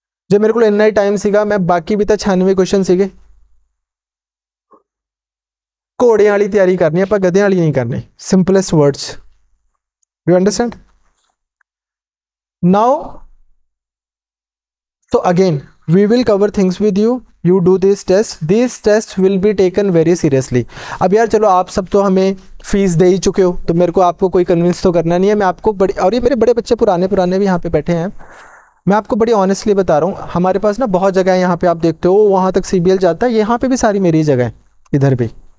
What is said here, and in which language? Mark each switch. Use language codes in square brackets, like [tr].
[hi] जब मेरे को इन्ना ही टाइम सीगा, मैं बाकी भी तो 96 क्वेश्चन सीगे। घोड़े वाली तैयारी करनी है, आप गधे वाली नहीं करनी। [en] Simplest words, you understand now. So again we will cover things with you, you do this test, these tests will be taken very seriously। [hi] अब यार चलो आप सब तो हमें फीस दे ही चुके हो, तो मेरे को आपको कोई कन्विंस तो करना नहीं है। मैं आपको बड़ी, और ये मेरे बड़े बच्चे पुराने भी यहाँ पे बैठे हैं, मैं आपको बड़ी ऑनेस्टली बता रहा हूँ, हमारे पास ना बहुत जगह है यहाँ पे, आप देखते हो वहाँ तक CBL जाता है, यहाँ पे भी सारी मेरी जगह है, इधर भी।